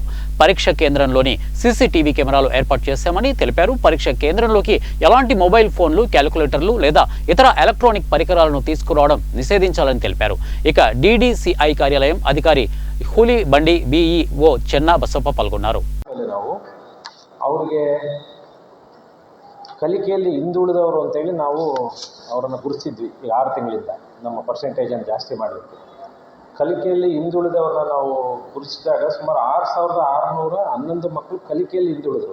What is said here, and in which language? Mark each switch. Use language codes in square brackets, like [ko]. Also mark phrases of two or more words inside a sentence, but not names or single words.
[te] పరీక్ష కేంద్రంలోని సీసీటీవీ కెమెరాలు ఏర్పాటు చేశామని తెలిపారు. పరీక్ష కేంద్రంలోకి ఎలాంటి మొబైల్ ఫోన్లు, క్యాలిక్యులేటర్లు లేదా ఇతర ఎలక్ట్రానిక్ పరికరాలను తీసుకురావడం నిషేధించాలని తెలిపారు. ఇక డీడీసీఐ కార్యాలయం అధికారి హూలి బండి బిఈఓ చెన్నా బసప్ప పాల్గొన్నారు. [kn] ಕಲಿಕೆಯಲ್ಲಿ ಹಿಂದುಳಿದವರು ಅಂತೇಳಿ ನಾವು ಅವರನ್ನು ಗುರುತಿಸಿದ್ವಿ. ಈ 6 ತಿಂಗಳಿಂದ ನಮ್ಮ ಪರ್ಸೆಂಟೇಜನ್ನು ಜಾಸ್ತಿ ಮಾಡಲಿಕ್ಕೆ. ಕಲಿಕೆಯಲ್ಲಿ ಹಿಂದುಳಿದವ್ರನ್ನ ನಾವು ಗುರುತಿಸಿದಾಗ ಸುಮಾರು 6,611 ಮಕ್ಕಳು ಕಲಿಕೆಯಲ್ಲಿ ಹಿಂದುಳಿದ್ರು.